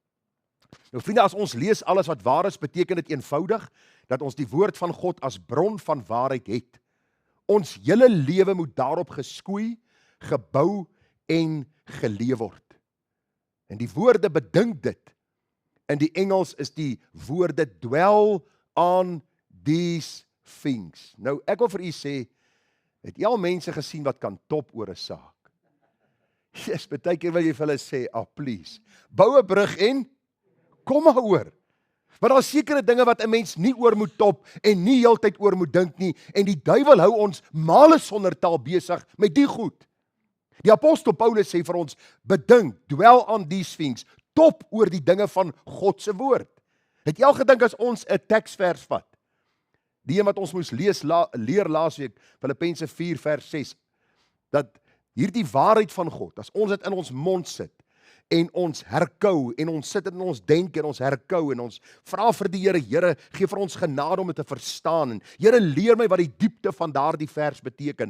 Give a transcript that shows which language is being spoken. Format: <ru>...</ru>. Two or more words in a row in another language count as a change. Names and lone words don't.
<af>Nou vriende, as ons lees alles wat waar is, beteken dit eenvoudig dat ons die woord van God as bron van waarheid het. Ons hele lewe moet daarop geskoei, gebou en geleef word. En die woorde bedink dit. In die Engels is die woorde</af> <en>dwell on these things.</en> <af>Nou, ek wil vir u sê, het jy al mense gesien wat kan top oor 'n saak? Yes, baie keer wil jy vir hulle sê, please, bou 'n brug en kom maar oor. Maar daar is sekere dinge wat 'n mens nie oor moet top en nie heeltyd oor moet dink nie, en die duiwel hou ons male sonder taal besig met die goed. Die apostel Paulus sê vir ons, bedink,</af> <en>dwell on these things,</en> <af>top oor die dinge van God se woord. Het jy al gedink as ons 'n teksvers vat? Die een wat ons moes leer laasweek, Filippense 4 vers 6, dat hierdie waarheid van God, as ons dit in ons mond sit, en ons herkou, en ons sit in ons denke, en ons herkou, en ons vra vir die Here, Here, gee vir ons genade om dit te verstaan, en Here, leer my wat die diepte van daardie vers beteken.</af>